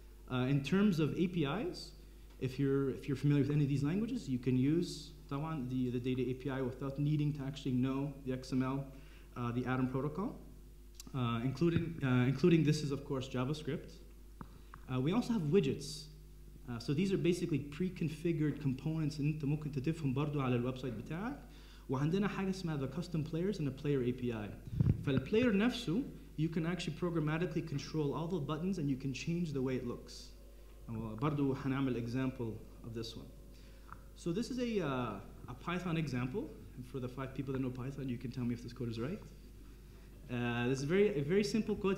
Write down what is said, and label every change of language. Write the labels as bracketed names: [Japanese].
[English] In terms of APIs, if you're familiar with any of these languages, you can use the data API without needing to actually know the XML, the Atom protocol, including this is, of course, JavaScript. We also have widgets. So these are basically pre-configured components [Arabic] اللي انت ممكن تضيفهم برضو على الويب سايت بتاعك وعندنا حاجه اسمها [English] the custom players and the player API. فالplayer نفسه you can actually programmatically control all the buttons and you can change the way it looks. [Arabic] برضو هنعمل [English] example of this one. So this is a Python example. And for the 5 people that know Python, you can tell me if this code is right. This is a very simple code.